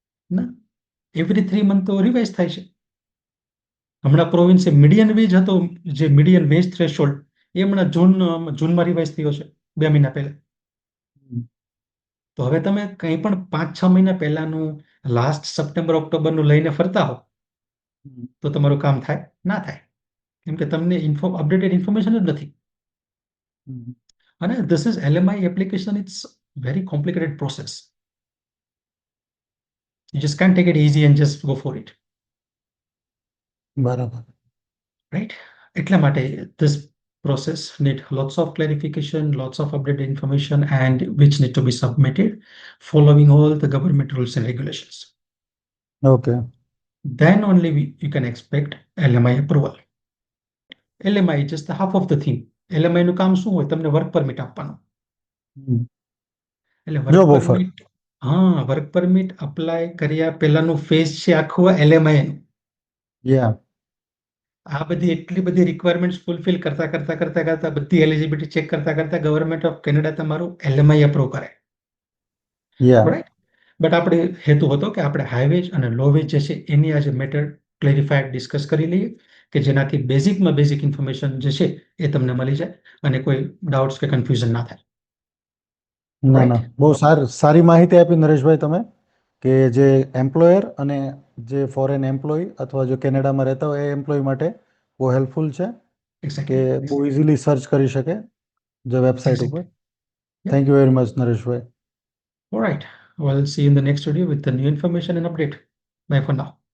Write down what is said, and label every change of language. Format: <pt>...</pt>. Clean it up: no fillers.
<gu>ના, every 3 month તો revise થાય છે. હમણાં પ્રોવિન્સે મીડિયન વેજ હતો, જે મીડિયન વેજ થ્રેશોલ્ડ એ હમણાં જૂનમાં રિવાઇઝ થયો છે 2 મહિના પહેલા. હમ. તો હવે તમે કંઈ પણ 5-6 મહિના પહેલાનું લાસ્ટ સપ્ટેમ્બર ઓક્ટોબરનું લઈને ફરતા હો હમ. તો તમારું કામ થાય? ના થાય, કેમ કે તમને અપડેટેડ ઇન્ફોર્મેશન જ નથી. હમ.</gu> <en>અને this is LMI application, it's very complicated process. You just can't take it easy and just go for it,</en> <gu>બરાબર.</gu> <en>right?</en> <gu>એટલા માટે</gu> <en>this process need lots of clarification, lots of updated information, and which need to be submitted following all the government rules and regulations. Okay. Then only you can expect LMI approval. LMI is just the half of the thing.</en> <gu>LMI નું કામ શું હોય? તમને work permit આપવાનું. હમ. એટલે work</gu> <en>Job offer.</en> <gu>Permit, હા, work permit apply કર્યા પહેલાનું ફેઝ છે આખું LMI નું. યા. આ બધી એટલી બધી રિક્વાયરમેન્ટ્સ ફૂલફિલ કરતા બધી એલિજિબિલિટી ચેક કરતા ગવર્મેન્ટ ઓફ કેનેડા તમારું LMI અપ્રૂવ કરે, યા.</gu> <en>Right?</en> <gu>બટ આપણે હેતુ હતો કે આપણે હાઈવેજ અને લોવેજ જે છે એની આજે મેટર ક્લેરિફાઈડ ડિસ્કસ કરી લઈએ, કે જેનાથી બેઝિકમાં બેઝિક ઇન્ફોર્મેશન જે છે એ તમને મળી જાય અને કોઈ ડાઉટ્સ કે કન્ફ્યુઝન ના થાય. ના ના,</gu> <en>Right?</en> <gu>બહુ સારી માહિતી આપી નરેશભાઈ તમે, કે જે એમ્પ્લોયર અને જે ફોરેન એમ્પ્લોય અથવા જો કેનેડામાં રહેતા હોય એ એમ્પ્લોય માટે બહુ હેલ્પફુલ છે, કે</gu> <en>exactly,</en> <gu>બહુ ઇઝીલી સર્ચ કરી શકે જે વેબસાઇટ ઉપર.</gu> <en>Exactly. Yeah. Thank you very much Nareshbhai. All right. Well, see you in the next video with the new information and update. Bye for now.</en>